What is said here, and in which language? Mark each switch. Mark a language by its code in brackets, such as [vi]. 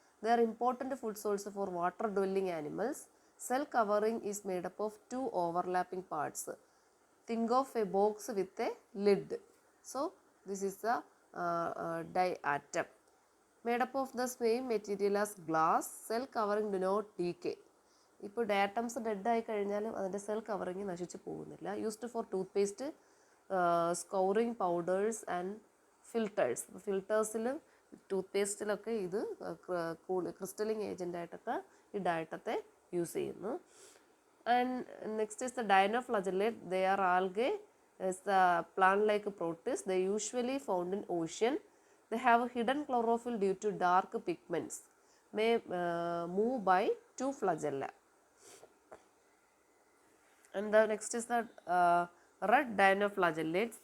[en] They are important food source for water-dwelling animals. Cell covering is made up of two overlapping parts. Think of a box with a lid. So this is the diatom. Made up of the same material as glass, cell covering do not decay. [ml] ഇപ്പോൾ ഡയറ്റംസ് dead ആയി കഴിഞ്ഞാലും അതിൻ്റെ cell covering നശിച്ചു പോകുന്നില്ല. [en] Used for toothpaste, scouring powders and filters. [ml] ഫിൽറ്റേഴ്സിലും tooth പേസ്റ്റിലൊക്കെ ഇത് ക്രിസ്റ്റലിങ് ഏജൻ്റായിട്ടൊക്കെ ഈ ഡയറ്റത്തെ use ചെയ്യുന്നു. [en] And next is the Dinoflagellate. They are algae. It's the plant-like protist. They usually found in ocean. They have a hidden chlorophyll due to dark pigments. May move by two flagella. And the next is the red Dinoflagellates.